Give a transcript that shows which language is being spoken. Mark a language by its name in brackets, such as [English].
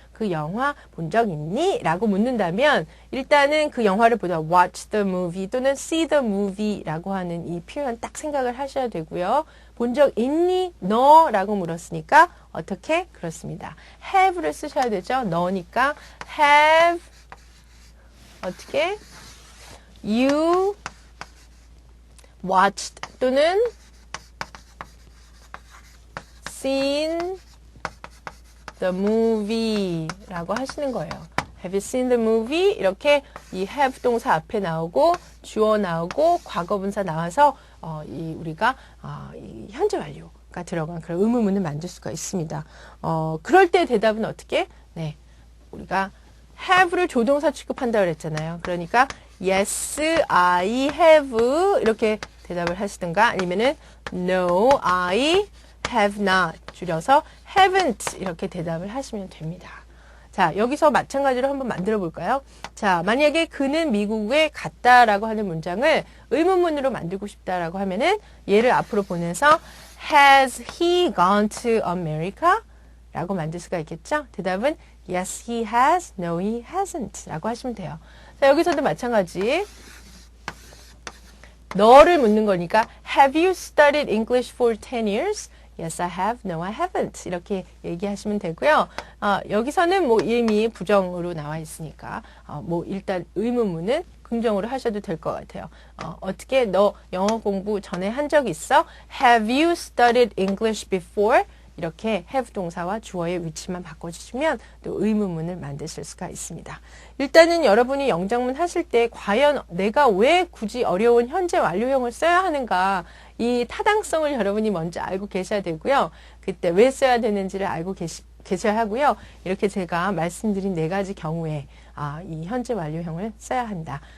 [Korean] 그 영화 본 적 있니? 라고 묻는다면 일단은 그 영화를 보다 [English] watch the movie [Korean] 또는 [English] see the movie [Korean] 라고 하는 이 표현 딱 생각을 하셔야 되고요. 본 적 있니? 너? 라고 물었으니까 어떻게? 그렇습니다. have를 쓰셔야 되죠. 너니까 have 어떻게? [English] you watched 또는 seen the movie 라고 하시는 거예요. Have you seen the movie? [Korean] 이렇게 이 have 동사 앞에 나오고 주어 나오고 과거분사 나와서 우리가 이 현재 완료가 들어간 그런 의문문을 만들 수가 있습니다. 그럴 때 대답은 어떻게? 네, 우리가 have를 조동사 취급한다고 그랬잖아요. 그러니까 [English] yes, I have [Korean] 이렇게 대답을 하시든가 아니면은 [English] no, I have not [Korean] 줄여서 haven't 이렇게 대답을 하시면 됩니다. 자, 여기서 마찬가지로 한번 만들어 볼까요? 자, 만약에 그는 미국에 갔다라고 하는 문장을 의문문으로 만들고 싶다라고 하면은 얘를 앞으로 보내서 [English] Has he gone to America? [Korean] 라고 만들 수가 있겠죠? [English] 대답은 Yes, he has. No, he hasn't. [Korean] 라고 하시면 돼요. 자, 여기서도 마찬가지. 너를 묻는 거니까 [English] Have you studied English for 10 years? Yes, I have. No, I haven't. [Korean] 이렇게 얘기하시면 되고요. 여기서는 뭐 이미 부정으로 나와 있으니까 뭐 일단 의문문은 긍정으로 하셔도 될 것 같아요. 어떻게 너 영어 공부 전에 한 적 있어? [English] Have you studied English before? [Korean] 이렇게 have 동사와 주어의 위치만 바꿔주시면 또 의문문을 만드실 수가 있습니다. 일단은 여러분이 영장문 하실 때 과연 내가 왜 굳이 어려운 현재 완료형을 써야 하는가 이 타당성을 여러분이 먼저 알고 계셔야 되고요. 그때 왜 써야 되는지를 알고 계셔야 하고요. 이렇게 제가 말씀드린 4가지 경우에 이 현재 완료형을 써야 한다.